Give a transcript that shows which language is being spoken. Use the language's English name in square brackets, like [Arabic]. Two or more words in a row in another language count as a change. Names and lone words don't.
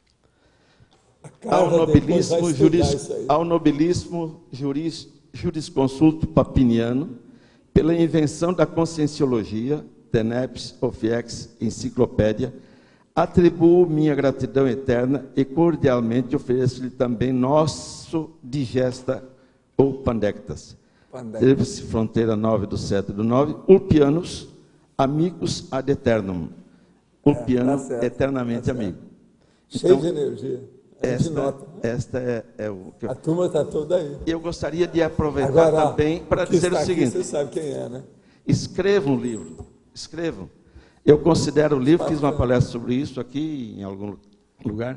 [Portuguese] Ao nobilíssimo jurisconsulto papiniano, pela invenção da conscienciologia, tenepes ofiex enciclopédia, atribuo minha gratidão eterna e cordialmente ofereço-lhe também nosso digesta ou pandectas. Tríplice Fronteira 9 do 7 do 9, [Latin] ulpianos amicus ad eternum. [Portuguese] Ulpiano eternamente amigo. Cheio de energia. Esta é o que a turma está toda aí. Eu gostaria de aproveitar agora, também para dizer o seguinte. Aqui, você sabe quem é, né? Escrevam um livro. Escrevam. Eu considero o livro, fiz uma palestra sobre isso aqui em algum lugar.